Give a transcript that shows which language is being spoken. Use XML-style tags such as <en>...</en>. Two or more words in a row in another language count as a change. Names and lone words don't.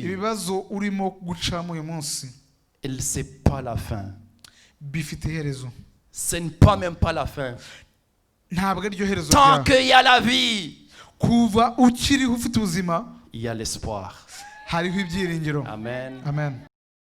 <rw>ibibazo urimo gucamo uyu munsi</rw> <fr>elle c'est pas la fin.</fr> <rw>bifite iherezo.</rw> <fr>Ce n'est pas même pas la fin.</fr> <rw>ntabwo ariryo herezo</rw> <fr>Tant</fr> <rw>ryawe.</rw> <fr>qu'il y a la vie,</fr> <rw>kuva ukiriho ufite ubuzima</rw> <fr>il y a l'espoir.</fr> <rw>hariho ibyiringiro.</rw> <fr>Amen.</fr> <rw>amen.</rw>